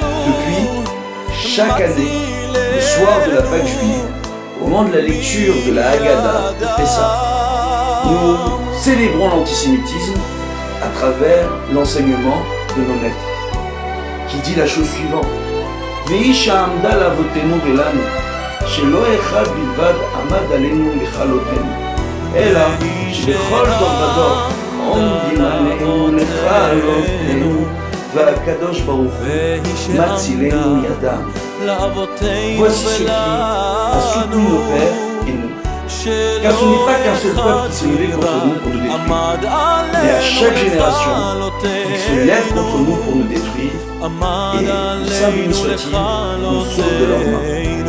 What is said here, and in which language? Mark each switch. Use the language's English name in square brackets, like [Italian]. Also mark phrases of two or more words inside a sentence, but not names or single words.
[French] Depuis, chaque année, le soir de la Pâque juive, au moment de la lecture de la Haggadah de Pessah, nous célébrons l'antisémitisme à travers l'enseignement de nos maîtres, qui dit la chose suivante: [Hebrew] והיא שעמדה לאבותינו ולנו, שלא אחד בלבד עמד עלינו לכלותנו, אלא שבכל דור ודור עומדים עלינו לכלותנו, והקדוש ברוך הוא מצילנו מידם. [French] Voici ce qui a soutenu nos pères et nous. Car ce n'est pas qu'un seul peuple qui s'est levé contre nous pour nous détruire, mais à chaque génération, il se lève contre nous pour nous détruire, et, saint béni soit-il, nous sauve de leurs mains.